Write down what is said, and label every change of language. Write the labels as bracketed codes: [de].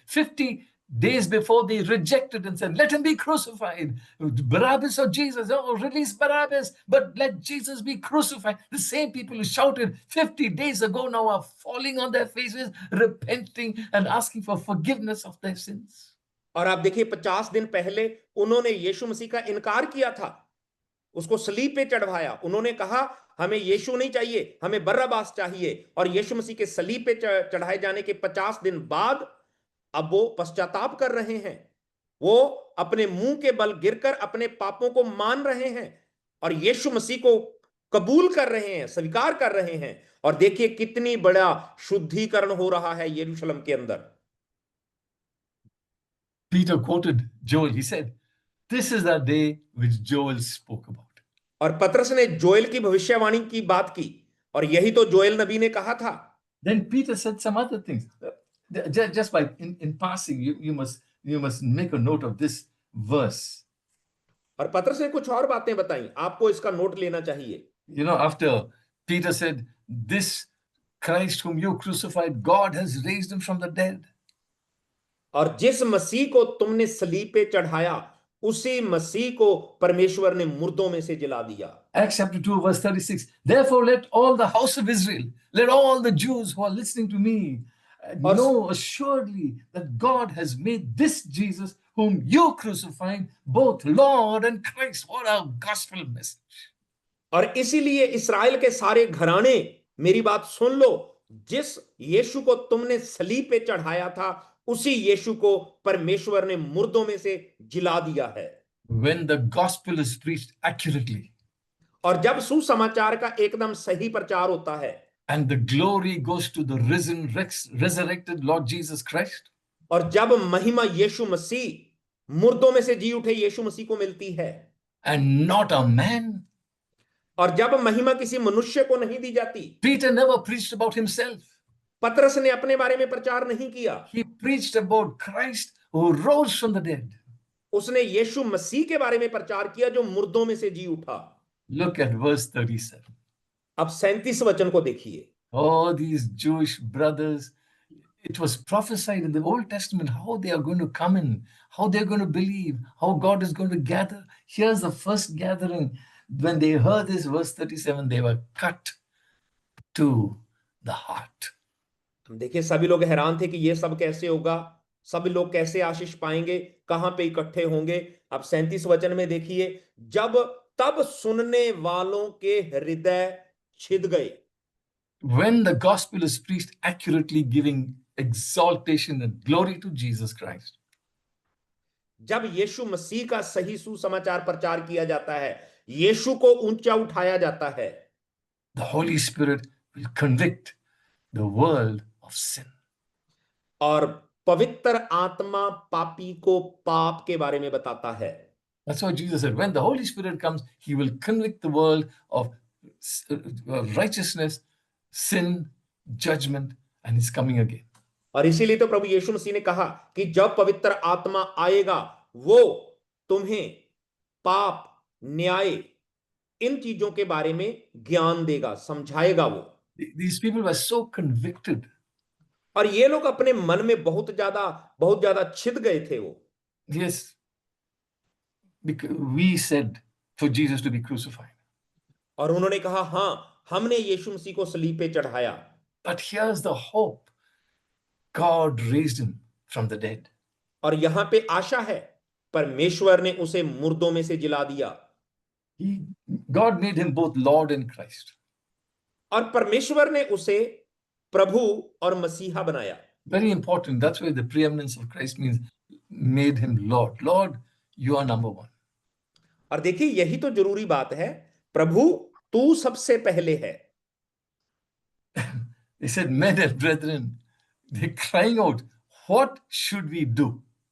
[en] 50 days before, they rejected and said, let him be crucified. Barabbas or Jesus? Oh, release Barabbas, but let Jesus be crucified. The same people who shouted 50 days ago now are falling on their faces, repenting and asking for forgiveness of their sins. [hi] और आप देखिए 50 दिन पहले उन्होंने यीशु मसीह का इनकार किया था, उसको सलीब पे चढ़वाया। उन्होंने कहा हमें यीशु नहीं चाहिए, हमें बरअब्बास चाहिए। और यीशु मसीह के सलीब पे चढ़ाए जाने के 50 दिन बाद अब वो पश्चाताप कर रहे हैं। वो अपने मुंह के बल गिरकर अपने पापों को मान रहे हैं और यीशु मसीह को कबूल कर रहे हैं, स्वीकार कर रहे हैं। और देखिए कितनी बड़ा शुद्धिकरण हो रहा है यरूशलेम के अंदर। [en] Peter quoted Joel. He said, this is the day which Joel spoke about. [hi] और पतरस ने जोएल की भविष्यवाणी की बात की, और यही तो जोएल नबी ने कहा था। [en] Then Peter said some other things. Just by in passing, you must make a note of this verse. [hi] और पतरस ने कुछ और बातें बताई, आपको इसका नोट लेना चाहिए। [en] After Peter said, this Christ whom you crucified, God has raised him from the dead. [hi] और जिस मसीह को तुमने सलीब पे चढ़ाया, उसी मसीह को परमेश्वर ने मुर्दों में से जिला दिया। [en] Acts chapter 2 verse 36. Therefore let all the house of Israel, let all the Jews who are listening to me know assuredly that God has made this Jesus whom you crucified both Lord and Christ. What a gospel message. [hi] और इसीलिए इस्राएल के सारे घराने मेरी बात सुन लो, जिस यीशु को तुमने सलीब पे चढ़ाया था, उसी यीशु को परमेश्वर ने मुर्दों में से जिला दिया है। [en] When the gospel is preached accurately, [hi] और जब सुसमाचार का एकदम सही प्रचार होता है [en] and the glory goes to the resurrected Lord Jesus Christ, [hi] और जब महिमा यीशु मसीह मुर्दों में से जी उठे यीशु मसीह को मिलती है [en] and not a man. [hi] और जब महिमा किसी मनुष्य को नहीं दी जाती, [en] Peter never preached about himself. [hi] पतरस ने अपने बारे में प्रचार नहीं किया, [en] He preached about Christ who rose from the dead. [hi] उसने यीशु मसीह के बारे में प्रचार किया जो मुर्दों में से जी उठा। [en] Look at verse 37. [hi] अब 37 वचन को देखिए। [en] Oh, these Jewish brothers, it was prophesied in the Old Testament how they are going to come in, how they're going to believe, how God is going to gather. Here's the first gathering. When they heard this, verse 37, they were cut to the heart. [hi] हम देखिए सभी लोग हैरान थे कि ये सब कैसे होगा, सभी लोग कैसे आशीष पाएंगे, कहां पे इकट्ठे होंगे। अब 37 वचन में देखिए, जब तब सुनने वालों के हृदय छिद गए। [en] When the gospel is preached accurately, giving exaltation and glory to Jesus Christ, [hi] जब यीशु मसीह का सही सुसमाचार प्रचार किया जाता है, यीशु को ऊंचा उठाया जाता है, [en] the Holy Spirit will convict the world of sin. [hi] और पवित्र आत्मा पापी को पाप के बारे में बताता है। [en] That's what Jesus said. When the Holy Spirit comes, he will convict the world of righteousness, sin, judgment, and he's coming again. [hi] और इसीलिए तो प्रभु यीशु मसीह ने कहा कि जब पवित्र आत्मा आएगा वो तुम्हें पाप, न्याय, इन चीजों के बारे में ज्ञान देगा, समझाएगा वो। [en] These people were so convicted. [hi] और ये लोग अपने मन में बहुत ज्यादा छिद गए थे वो। [en] Yes, because we said for Jesus to be crucified. [hi] और उन्होंने कहा हां, हमने यीशु मसीह को सलीब पे चढ़ाया। [en] But here's the hope. God raised him from the dead. [hi] और यहां पे आशा है, परमेश्वर ने उसे मुर्दों में से जिला दिया। [en] God made him both Lord and Christ. [hi] और परमेश्वर ने उसे प्रभु और मसीहा बनाया। [en] Very important. That's why the preeminence of Christ means made him Lord. Lord, you are number one. [hi] और देखिए यही तो जरूरी बात है, प्रभु तू सबसे पहले है। [en] They said, men and brethren, they're crying out, what should we do?